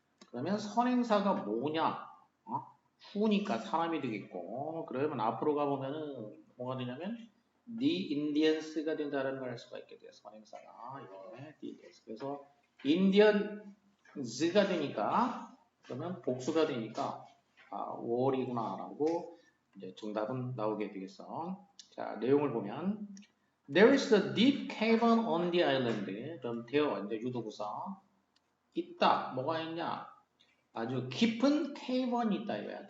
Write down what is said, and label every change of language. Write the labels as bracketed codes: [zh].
[ko] 그러면 선행사가 뭐냐? 후니까 사람이 되겠고 그러면 앞으로 가보면은 뭐가 되냐면 the Indians가 된다는 걸 알 수가 있게 돼요. 선행사가 이게 the Indians. 그래서 Indians가 되니까 그러면 복수가 되니까 war이구나 라고 이제 정답은 나오게 되겠어. 자, 내용을 보면 [en] There is a deep cavern on the island. [ko] 그럼 되어 이제 유도부사 있다. 뭐가 있냐? 아주 깊은 cave이 있다 이거야.